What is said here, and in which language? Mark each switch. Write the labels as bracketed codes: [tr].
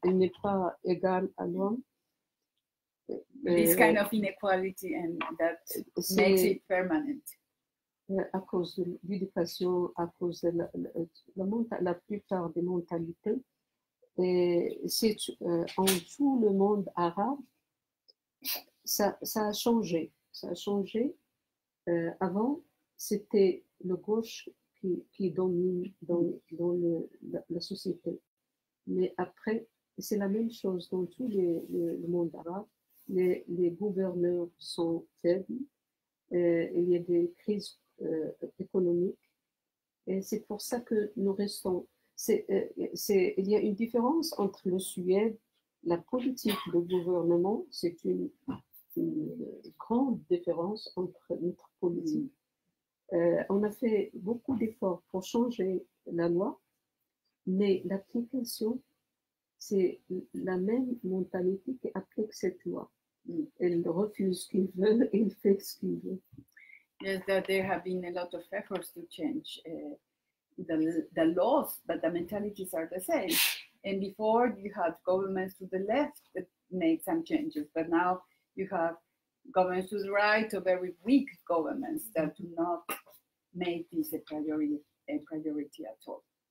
[fr] Elle n'est pas égale à l'homme. [en] This kind of inequality and that makes it permanent. [fr] À cause de l'éducation, à cause de la plupart des mentalités, et c'est en tout le monde arabe, ça a changé. Ça a changé. Avant, c'était le gauche qui domine dans la société. Mais après, c'est la même chose dans tout le monde arabe. Les gouverneurs sont faibles. Il y a des crises économiques. Et c'est pour ça que nous restons. Il y a une différence entre le Suède, la politique de gouvernement, c'est une grande différence entre notre politique. On a fait beaucoup d'efforts pour changer la loi, mais l'application, c'est la même mentalité qui applique cette loi. Elle refuse ce qu'il veut et il fait ce qu'il veut. [en] Yes, that there have been a lot of efforts to change the laws, but the mentalities are the same. And before you had governments to the left that made some changes, but now you have governments to the right, or very weak governments that do not make this a priority at all.